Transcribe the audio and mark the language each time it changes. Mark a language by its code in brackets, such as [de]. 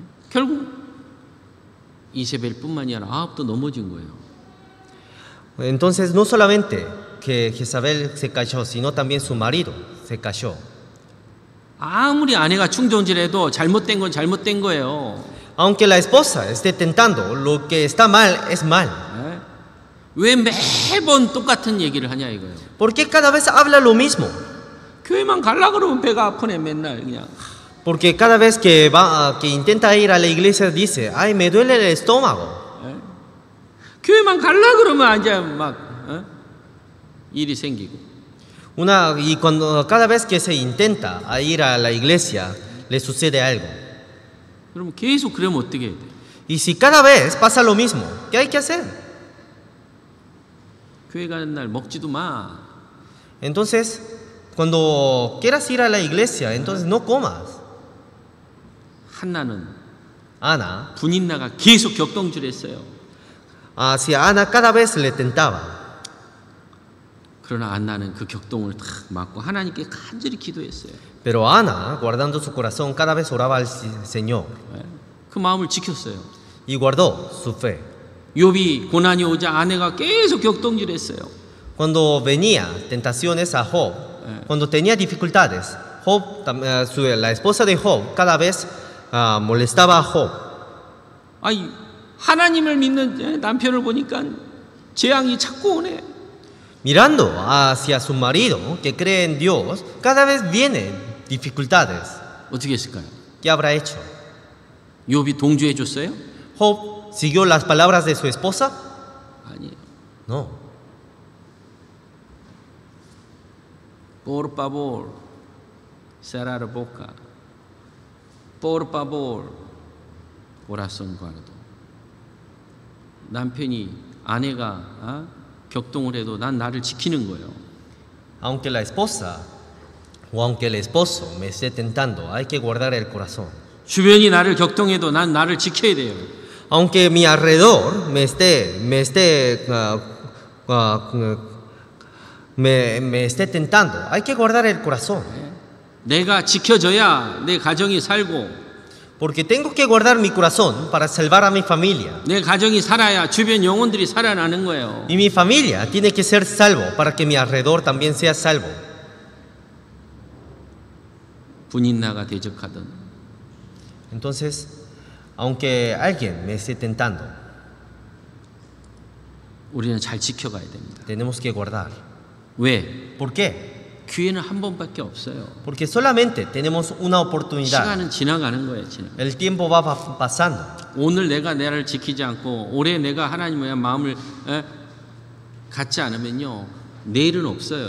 [ko] 결국 이세벨뿐만이 아니라 아합도 넘어진 거예요. [es] Entonces no solamente que Jezabel se cayó, sino también su marido se cayó. [ko] 아무리 아내가 충동질해도 잘못된 건 잘못된 거예요. [es] Aunque la esposa esté tentando, lo que está mal es mal. [ko] 왜 매번 똑같은 얘기를 하냐 이거예요. [es] ¿Por qué cada vez habla lo mismo? [ko] 교회만 갈라 그러면 배가 아프네 맨날 그냥. [es] Porque cada vez que intenta ir a la iglesia dice, ay, me duele el estómago. [ko] 교회만 갈라 그러면 이제 막 일이 생기고. [es] Y cuando cada vez que se intenta a ir a la iglesia, le sucede algo. [ko] 그러면 계속 그러면 어떻게 해야 돼? [es] Y si cada vez pasa lo mismo, ¿qué hay que hacer? [ko] 교회 가는 날 먹지도 마. [es] Entonces, cuando quieras ir a la iglesia, entonces no comas. [ko] 한나는 [es] Ana, [ko] 분인나가 계속 격동질했어요. [es] hacia Ana cada vez le tentaba. [ko] 그러나 안나는 그 격동을 탁 막고 하나님께 간절히 기도했어요. [es] Pero Ana, guardando su corazón, cada vez oraba al Señor [ko] 예. 그 마음을 지켰어요. [es] y guardó su fe. [ko] 욥이 고난이 오자 아내가 계속 격동질했어요. [es] Cuando venía tentaciones a Job, cuando tenía dificultades, Job, la esposa de Job, cada vez molestaba a Job. [ko] 아이 하나님을 믿는 남편을 보니까 재앙이 자꾸 오네. [es] Mirando hacia su marido, que cree en Dios, cada vez vienen dificultades. [ko] 어떻게 했을까요? [es] ¿Qué habrá hecho? [ko] 욥이 동조해 줬어요? [es] ¿Job siguió las palabras de su esposa? [ko] 아니에요. [es] No. Por favor, cerrar la boca. Por favor, corazón guardo. [ko] 남편이 아내가 격동을 해도 난 나를 지키는 거예요. [es] Aunque la esposa o aunque el esposo me esté tentando, hay que guardar el corazón. [ko] 주변이 나를 격동해도 난 나를 지켜야 돼요. [es] Aunque mi alrededor me esté tentando, hay que guardar el corazón. [ko] 내가 지켜져야 내 가정이 살고 [es] Porque tengo que guardar mi corazón para salvar a mi familia. [ko] 내 가정이 살아야 주변 영혼들이 살아나는 거예요. [es] Y mi familia tiene que ser salvo para que mi alrededor también sea salvo. [ko] 분인나가 대적하던 [es] Entonces, aunque alguien me esté tentando, [ko] 우리는 잘 지켜가야 됩니다. [es] tenemos que guardar. [ko] 왜? [es] ¿Por qué? [ko] 기회는 한 번밖에 없어요. [es] Porque solamente tenemos una oportunidad. [ko] 시간은 지나가는 거예요. 지나. [es] El tiempo va pasando. [ko] 오늘 내가 나를 지키지 않고 올해 내가 하나님의 마음을 갖지 않으면요 내일은 없어요.